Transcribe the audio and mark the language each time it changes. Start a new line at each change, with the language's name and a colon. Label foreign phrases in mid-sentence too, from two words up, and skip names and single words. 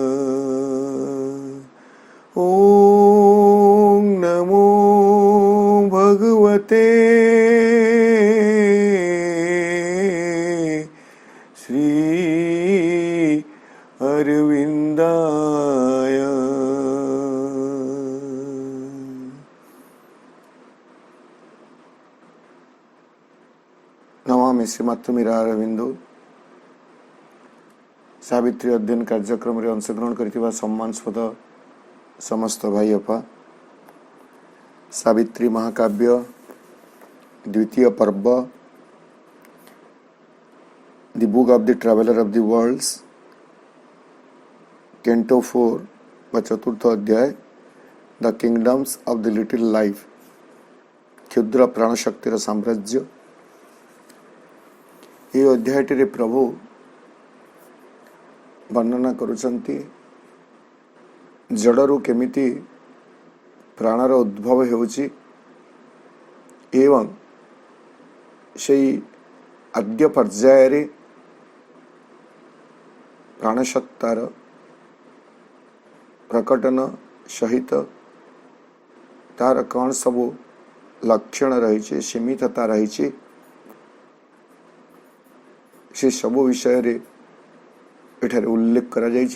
Sanskrit: ओम नमो भगवते श्री अरविंदाय। नमामि श्रीमातृमीरा अरविंदो।
Odia: ସାବିତ୍ରୀ ଅଧ୍ୟୟନ କାର୍ଯ୍ୟକ୍ରମ ରେ ଅଂଶଗ୍ରହଣ କରୁଥିବା ସମ୍ମାନାସ୍ପଦ ସମସ୍ତ ଭାଇ ଅପା, ସାବିତ୍ରୀ ମହାକାବ୍ୟ ଦ୍ୱିତୀୟ ପର୍ବ,
English: The Book of the Traveller of the Worlds,
Odia: କ୍ୟାଣ୍ଟୋ 4 ବା ଚତୁର୍ଥ ଅଧ୍ୟାୟ,
English: The Kingdoms of the Little Life,
Odia: କ୍ଷୁଦ୍ର ପ୍ରାଣଶକ୍ତିର ସାମ୍ରାଜ୍ୟ। ଏ ଅଧ୍ୟାୟଟି ପ୍ରଭୁ ବର୍ଣ୍ଣନା କରୁଛନ୍ତି ଜଡ଼ରୁ କେମିତି ପ୍ରାଣର ଉଦ୍ଭବ ହେଉଛି ଏବଂ ସେଇ ଆଦ୍ୟ ପର୍ଯ୍ୟାୟର ପ୍ରାଣସତ୍ତାର ପ୍ରକଟନ ସହିତ ତାର କେଉଁ ସବୁ ଲକ୍ଷଣ ରହି, ସୀମିତତା ରହି, ସେ ସବୁ ବିଷୟ ରେ ଏଠାରେ ଉଲ୍ଲେଖ କରାଯାଇଛି।